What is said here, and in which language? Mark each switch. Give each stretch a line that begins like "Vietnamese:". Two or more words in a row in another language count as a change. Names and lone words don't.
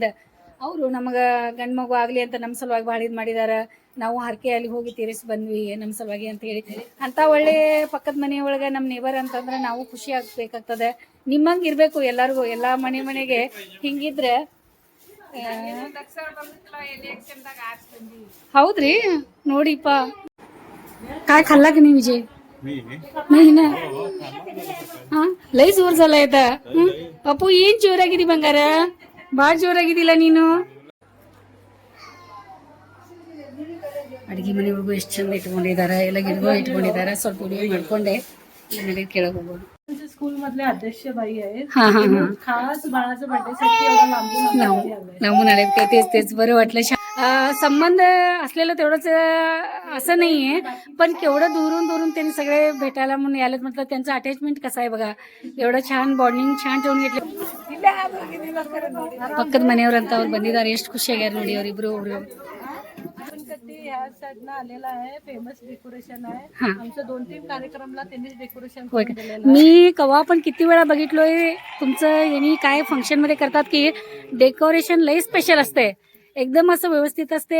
Kannada: ಅವರು ನಮಗ ಗಂಡ್ ಮಗು ಆಗ್ಲಿ ಅಂತ ನಮ್ ಸಲುವಾಗಿ ಬಹಳ ಇದ್ ಮಾಡಿದಾರ, ನಾವು ಹರಕೆ ಅಲ್ಲಿ ಹೋಗಿ ತೀರಿಸಿ ಬಂದ್ವಿ ನಮ್ ಸಲುವಾಗಿ ಅಂತ ಹೇಳಿ. ಅಂತ ಒಳ್ಳೆ ಪಕ್ಕದ ಮನೆಯೊಳಗ ನಮ್ ನೇಬರ್ ಅಂತಂದ್ರೆ ನಾವು ಖುಷಿ ಆಗ್ಬೇಕಾಗ್ತದೆ. ನಿಮ್ಮಂಗ್ ಇರ್ಬೇಕು ಎಲ್ಲಾರ್ಗು, ಎಲ್ಲಾ ಮನೆಗೆ ಹಿಂಗಿದ್ರೆ. ಹೌದ್ರಿ, ನೋಡಿಪ್ಪ
Marathi: काय खाल्ला की नाही विजय? नाही ना. हा लई जोर झालाय आता.
Kannada: पप्पू ಏನ್ ಜೋರಾಗಿದಿ ಬಂಗಾರ, ಬಾಳ ಜೋರಾಗಿದಿಲ್ಲ ನೀನು. ಅಡಿಗೆ ಮನೆಯೊಳಗೂ ಎಷ್ಟು ಚಂದ ಇಟ್ಕೊಂಡಿದಾರ, ಎಲ್ಲ ಗಿಡಗಳು ಇಟ್ಕೊಂಡಿದಾರ. ಸ್ವಲ್ಪ ವಿಡಿಯೋ ಮಾಡ್ಕೊಂಡೆ ನಡಿ ಕೆಳಗೆ ಹೋಗೋಣ.
Marathi: स्कूल मधले अध्यक्ष बाई आहेत, हा हा हा खास बाळाच्या बर्थडे साठी एवढा लांबून लांबून आले काय, तेच बरं वाटलं. संबंध असलेलं तेवढंच असं नाहीये, पण केवढं दुरून त्यांनी सगळे भेटायला म्हणून यायला म्हटलं. त्यांचं अटॅचमेंट कसं आहे बघा, एवढं छान बॉन्डिंग छान ठेवून घेतलं.
Kannada: ಪಕ್ಕದ ಮನೆಯವ್ರಂತ ಅವ್ರು ಬಂದಿದ್ದಾರೆ, ಎಷ್ಟು ಖುಷಿಯಾಗ್ಯಾರ ನೋಡಿ ಅವರಿಬ್ರು.
Marathi: ह्या साईडला आलेला आहे, फेमस डेकोरेशन आहे. आमच्या 2-3 कार्यक्रमला त्यांनीच डेकोरेशन होय का? मी कवा पण किती वेळा बघितलोय तुमचं, यांनी काय फंक्शन मध्ये करतात की डेकोरेशन लई स्पेशल असते, एकदम असं व्यवस्थित असते.